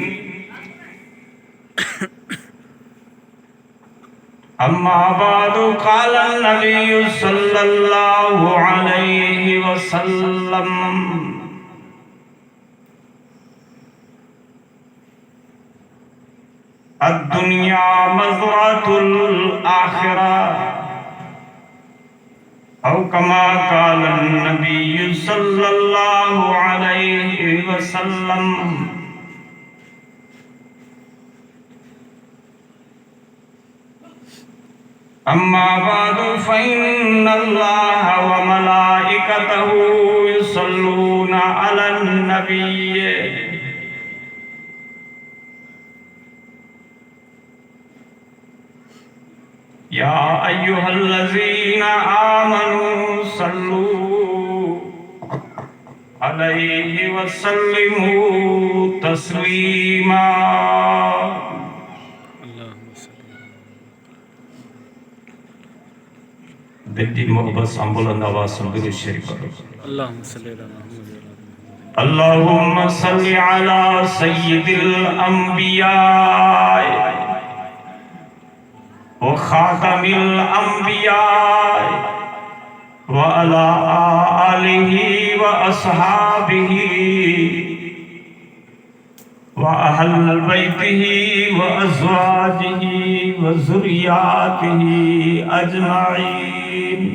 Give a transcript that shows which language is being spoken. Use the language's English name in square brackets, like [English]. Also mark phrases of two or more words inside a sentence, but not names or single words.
[Arabic] أما بعد قال نبي صلى الله عليه وسلم الدنيا مزرعة الآخرة أو كما قال نبي صلى الله عليه وسلم. أما بعد فإن الله وملائكته يصلون على النبي يا أيها الذين آمنوا صلوا عليه وسلموا تسليما. [Urdu] دل کی محبت سے بلند آواز سے درود شریف پڑھو. [Arabic] اللهم صل على سيد الأنبياء وخاتم الأنبياء وعلى آله وأصحابه وأهل بيته وأزواجه وذرياته أجمعين.